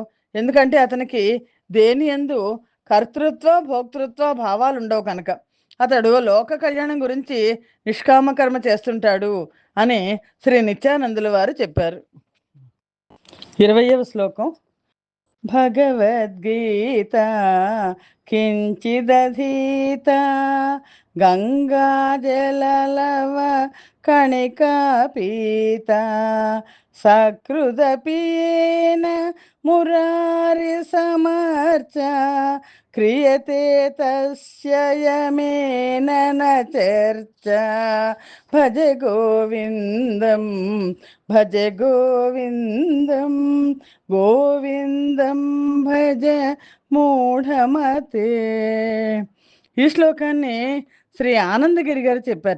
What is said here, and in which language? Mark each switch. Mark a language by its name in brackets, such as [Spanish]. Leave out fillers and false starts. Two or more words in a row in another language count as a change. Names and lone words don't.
[Telugu] ఎందుకంటే అతనికి దేని యందు కర్తృత్వ భోక్తృత్వ భావాలు ఉండవు కనుక. అతడు లోక కళ్యాణం గురించి నిష్కామ కర్మ చేస్తుంటాడు అని శ్రీ నిత్యానందుల వారు చెప్పారు. 20వ శ్లోకం. [Sanskrit] భగవద్గీత కించిదధీత గంగాజలలవ కణికా పీత సకృదపీన మురారి సమర్చ క్రియతే తస్య యమేన న చర్చ భజ గోవిందం భజ గోవిందం గోవిందం భజ మూఢమతే. [Telugu] ఈ శ్లోకాన్ని శ్రీ ఆనందగిరి గారు చెప్పారట.